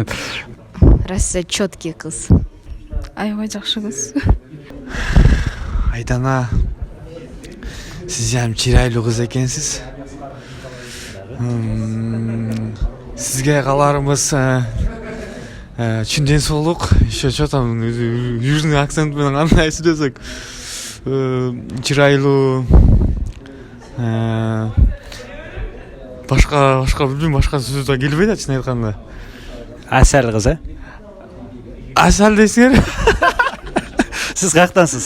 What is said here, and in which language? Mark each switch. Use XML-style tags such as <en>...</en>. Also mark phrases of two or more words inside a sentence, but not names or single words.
<ky>Раса чёткий кыз. Аябай жакшы кыз. Айдана, сиз жам чырайлуу кыз экенсиз. Сизге кааларыбыз чын ден соолук,</ky> <ru>еще что там южный акцент</ru> <ky>менен кандай сүйлөсөк, чырайлуу, башка билбейм, башка сөз да келбейт, чын айтканда. Асал кыз, Асал десеңер. Сиз каяктансыз?</ky>